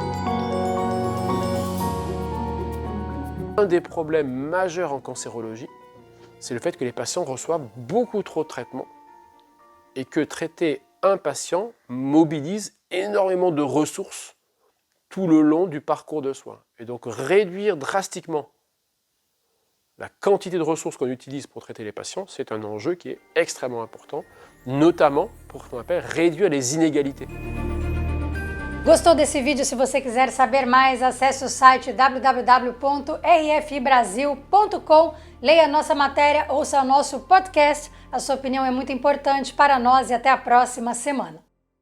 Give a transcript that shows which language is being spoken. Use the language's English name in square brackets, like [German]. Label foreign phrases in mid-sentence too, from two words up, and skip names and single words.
[French] Un des problèmes majeurs en cancérologie, c'est le fait que les patients reçoivent beaucoup trop de traitements et que traiter un patient mobilise énormément de ressources tout le long du parcours de soins. Et donc réduire drastiquement la quantité de ressources qu'on utilise pour traiter les patients, c'est un enjeu qui est extrêmement important, notamment pour ce qu'on appelle réduire les inégalités. [Portuguese] Gostou desse vídeo? Se você quiser saber mais, acesse o site www.rfbrasil.com, leia a nossa matéria, ouça o nosso podcast. A sua opinião é muito importante para nós e até a próxima semana.